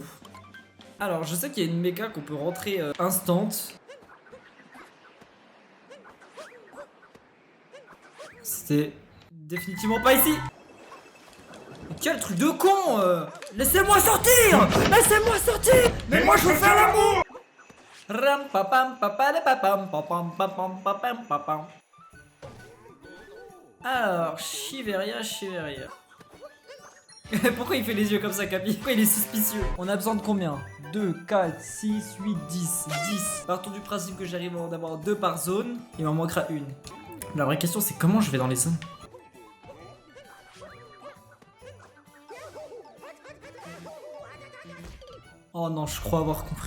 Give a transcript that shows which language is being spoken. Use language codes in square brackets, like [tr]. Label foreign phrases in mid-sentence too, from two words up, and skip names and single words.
[fr] Alors je sais qu'il y a une méca qu'on peut rentrer instant. C'était définitivement pas ici. Mais quel truc de con laissez-moi sortir. Laissez-moi sortir. Mais moi je veux faire l'amour. Ram papam papam papam papam papam papam papam. Alors, Chiveria. Pourquoi il fait les yeux comme ça, Capi? Pourquoi il est suspicieux? On a besoin de combien? 2, 4, 6, 8, 10. 10. Partons du principe que j'arrive à en avoir 2 par zone. Il m'en manquera une. La vraie question, c'est comment je vais dans les zones? Oh non, je crois avoir compris.